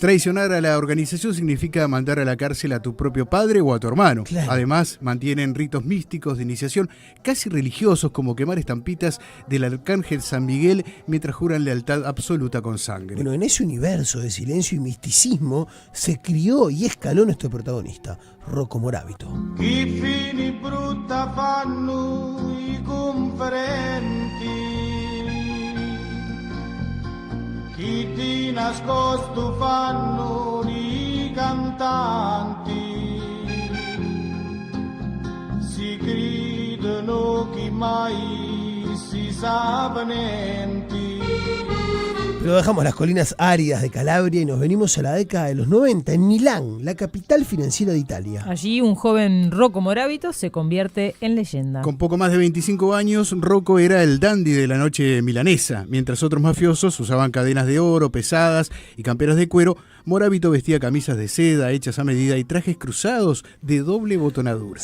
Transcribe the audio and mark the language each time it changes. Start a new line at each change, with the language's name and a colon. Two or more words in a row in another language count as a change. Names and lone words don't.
Spanish: Traicionar a la organización significa mandar a la cárcel a tu propio padre o a tu hermano. Claro. Además, mantienen ritos místicos de iniciación casi religiosos como quemar estampitas del arcángel San Miguel mientras juran lealtad absoluta con sangre. Bueno, en ese universo de silencio y misticismo se crió y escaló nuestro protagonista, Rocco Morabito.
Italian: Che fini brutta fanno i conferenti, chi di nascosto fanno i cantanti, si credono che mai si sa niente.
Spanish: Pero dejamos las colinas áridas de Calabria y nos venimos a la década de los 90, en Milán, la capital financiera de Italia. Allí un joven Rocco Morabito se convierte en leyenda. Con poco más de 25 años, Rocco era el dandy de la noche milanesa. Mientras otros mafiosos usaban cadenas de oro pesadas y camperas de cuero, Morabito vestía camisas de seda hechas a medida y trajes cruzados de doble botonadura.